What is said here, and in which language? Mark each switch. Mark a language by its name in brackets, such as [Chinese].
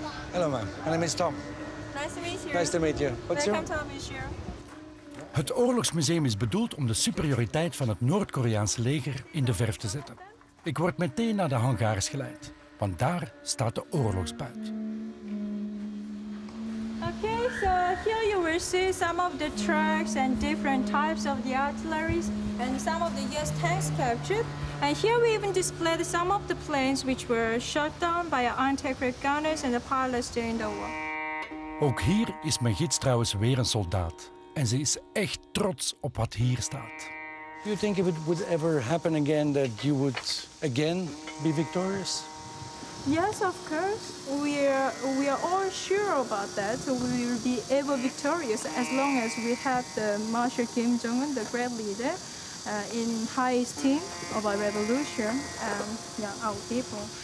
[English] Hello, man. My name is Tom. Nice to meet you. Nice to meet you. What's your... Welcome to our museum. [Dutch] Het Oorlogsmuseum is bedoeld om de superioriteit van het Noord-Koreaanse leger in de verf te zetten. Ik word meteen naar de hangars geleid, want daar staat de oorlogsbuit. [English] Okay, so here you will see some of the trucks and different types of the artilleries and some of the US tanks captured. And here we even displayed some of the planes which were shot down by our anti-aircraft gunners and the pilots during the war. [Dutch] Ook hier is mijn gids trouwens weer een soldaat. En ze is echt trots op wat hier staat. [English] Do you think if it would ever happen again that you would again be victorious? Yes, of course. We are all sure about that. We will be ever victorious as long as we have the Marshal Kim Jong-un, the great leader, in high esteem of our revolution and our people.